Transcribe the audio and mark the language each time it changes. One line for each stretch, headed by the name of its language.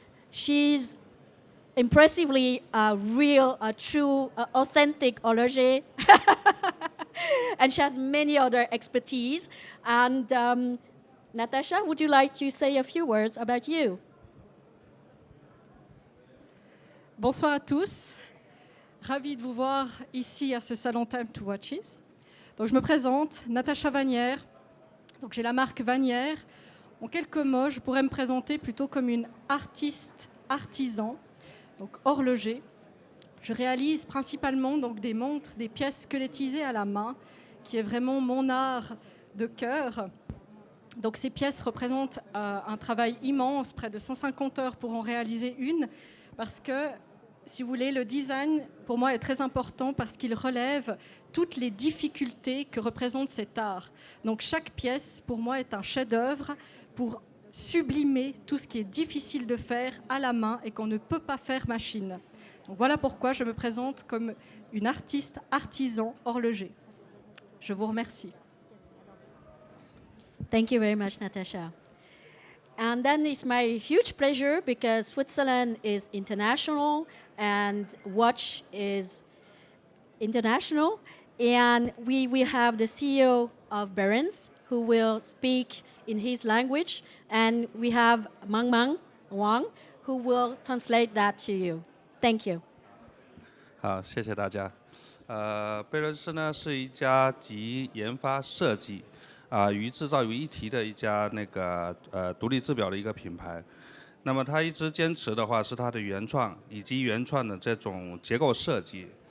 English: She's impressively a real, a true, authentic horloger. And she has many other expertise. And Natasha, would you like to say a few words about you?
French: Bonsoir à tous. Ravi de vous voir ici à ce salon Time to Watches. Donc, je me présente, Natasha Vanier. Donc, j'ai la marque Vanier. En quelques mots, je pourrais me présenter plutôt comme une artiste artisan, donc horloger. Je réalise principalement donc, des montres, des pièces squelettisées à la main, qui est vraiment mon art de cœur. Donc, ces pièces représentent un travail immense, près de 150 heures pour en réaliser une, parce que, si vous voulez, le design, pour moi, est très important parce qu'il relève toutes les difficultés que représente cet art. Donc, chaque pièce, pour moi, est un chef-d'œuvre pour sublimer tout ce qui est difficile de faire à la main et qu'on ne peut pas faire machine. Donc, voilà pourquoi je me présente comme une artiste artisan horloger. Je vous remercie.
English: Thank you very much, Natasha. And then it's my huge pleasure because Switzerland is international and watch is international. And we will have the CEO of Behrens who will speak in his language. And we have Mang Wang who will translate that to you. Thank you.
Chinese: 好，谢谢大家。贝伦斯呢是一家集研发设计、与制造于一体的一家独立制表的一个品牌。那么它一直坚持的话是它的原创以及原创的这种结构设计。